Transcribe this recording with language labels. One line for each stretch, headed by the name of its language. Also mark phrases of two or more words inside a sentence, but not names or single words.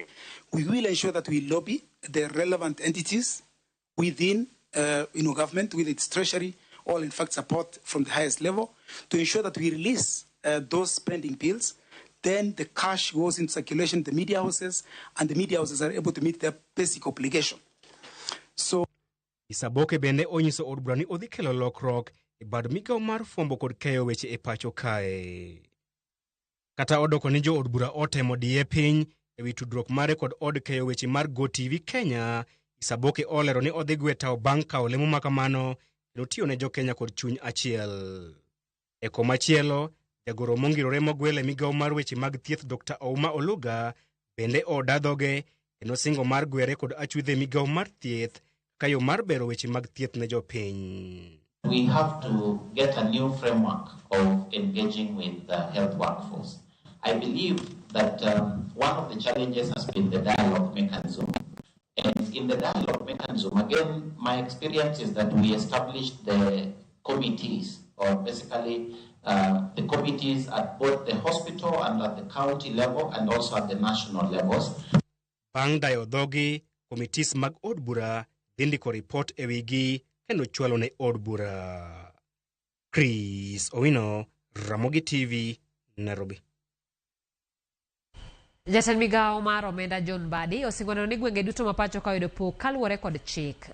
English: We will ensure that we lobby the relevant entities within, government, with its treasury, all in fact support from the highest level, to ensure that we release those spending bills. Then the cash goes into circulation, the media houses, and the media houses are able to meet their basic obligation. So,
Luo (Kenya and Tanzania): Isaboke bende onyiso od bura ni odhi kelo lokruok e bad migawo mar fwambo kod keyo weche e pacho kae. Kata odoko ni jo od bura otemo diye piny e wi tudruok mare kod od keyo weche mar Go TV Kenya, Isaboke olero ni odhi gwe tao bang' kawo lemo makamano kendo tiyo ne jo Kenya kod chuny achiel. E komachielo, jagoro mongirore mogwele migawo mar weche mag thieth Dr. Ouma Oluga bende odadhoge kendo singo mar gwere kod achudhe migawo mar thieth kayo mar bero weche mag thieth ne jopiny.
English: We have to get a new framework of engaging with the health workforce. I believe that one of the challenges has been the dialogue mechanism. And in the dialogue mechanism, again, my experience is that we established the committees, or basically the committees at both the hospital and at the county level and also at the national levels.
Luo (Kenya and Tanzania): Bang' dayo dhogi, committees mag od bura dhindiko report e wigi kendo chwalo ne od bura. Chris Owino, Ramogi TV, Nairobi. Jatend migawo mar omenda John Mbadi osingoneno ni gwenge duto mapacho ka oyudo pok kaluwore kod chik.